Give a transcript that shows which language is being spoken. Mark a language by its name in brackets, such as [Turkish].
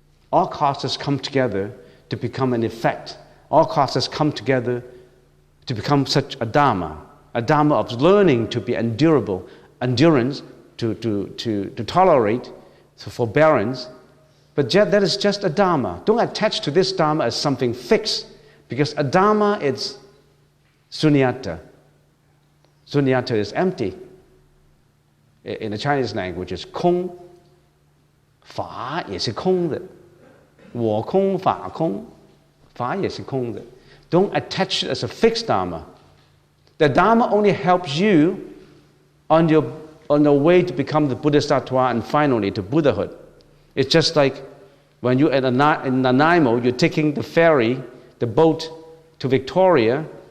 [English] All causes come together to become an effect. All causes come together to become such a dharma of learning to be endurable, endurance, to tolerate, so forbearance. But that is just a dharma. Don't attach to this dharma as something fixed, because a dharma is sunyata. Sunyata is empty. In the Chinese language, it's [Chinese] 空, 法也是空的, 我空, 法空, 法也是空的. [English] Don't attach it as a fixed dharma. The dharma only helps you on the way to become the Bodhisattva and finally to Buddhahood. It's just like when you're in Nanaimo, you're taking the ferry, the boat to Victoria.